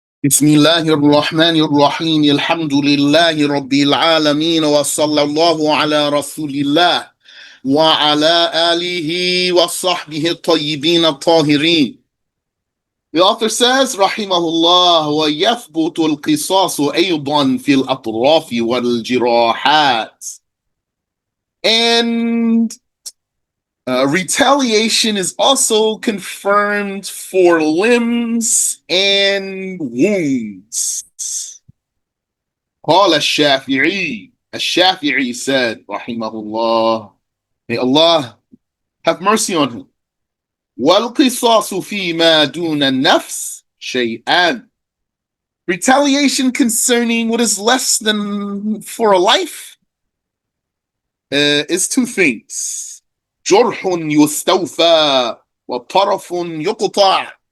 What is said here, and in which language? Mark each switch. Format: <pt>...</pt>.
<ar>بسم الله الرحمن الرحيم الحمد لله رب العالمين وصلى الله على رسول الله وعلى آله وصحبه الطيبين الطاهرين.</ar> <en>The author says</en> <ar>رحمه الله ويثبت القصاص أيضا في الأطراف والجراحات.</ar> <en>And retaliation is also confirmed for limbs and wounds.</en> <ar>قال الشافعي</ar> <en>said</en> <ar>رحمه الله,</ar> <en>may Allah have mercy on him,</en> <ar>والقصاص فيما دون النفس شيئان.</ar> <en>Retaliation concerning what is less than for a life is two things.</en> <ar>جرح يستوفى وطرف يقطع.</ar>